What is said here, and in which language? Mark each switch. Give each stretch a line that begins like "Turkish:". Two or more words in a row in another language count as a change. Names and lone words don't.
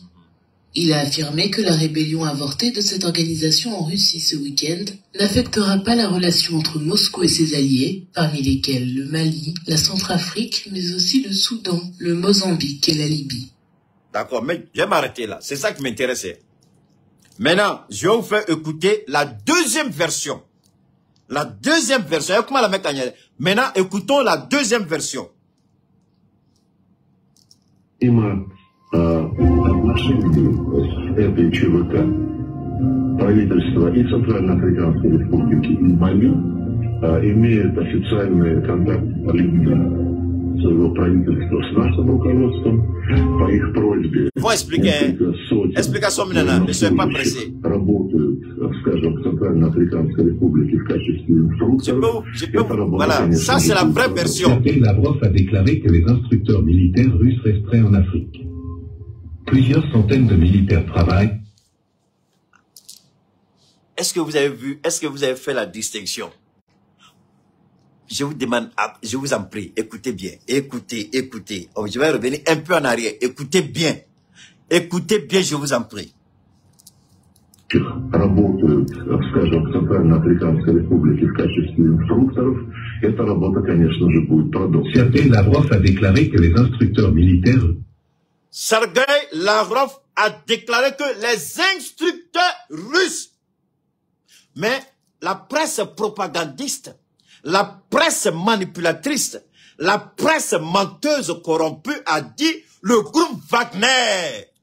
French: Il a affirmé que la rébellion avortée de cette organisation en Russie ce week-end n'affectera pas la relation entre Moscou et ses alliés, parmi lesquels le Mali, la Centrafrique, mais aussi le Soudan, le Mozambique et la Libye. D'accord, mais je vais m'arrêter là. C'est ça qui m'intéressait. Maintenant, je vais vous faire écouter la deuxième version. La deuxième version. Maintenant, écoutons la deuxième version.
Russian: Этой ЧВК правительство и Центральноафриканской Республики и Мали имеют официальные контакты своего правительства с нашим руководством по их просьбе. Работают, скажем, в Центральноафриканской Республике в качестве инструкторов.
French: Voilà, ça c'est la vraie version. Sergei Lavrov a déclaré que les instructeurs militaires russes resteraient en Afrique. Plusieurs centaines de militaires travaillent. Est-ce que vous avez vu, est-ce que vous avez fait la distinction? Je vous demande, je vous en prie, écoutez bien, écoutez. Oh, je vais revenir un peu en arrière, écoutez bien, je vous en prie.
Russian: Работают, скажем, в Центральноафриканской Республике в качестве инструкторов. Эта работа, конечно же, будет продолжена.
French: Sergei Lavrov a déclaré que les instructeurs militaires Sergei Lavrov a déclaré que les instructeurs russes, mais la presse propagandiste, la presse manipulatrice, la presse menteuse corrompue a dit le groupe Wagner.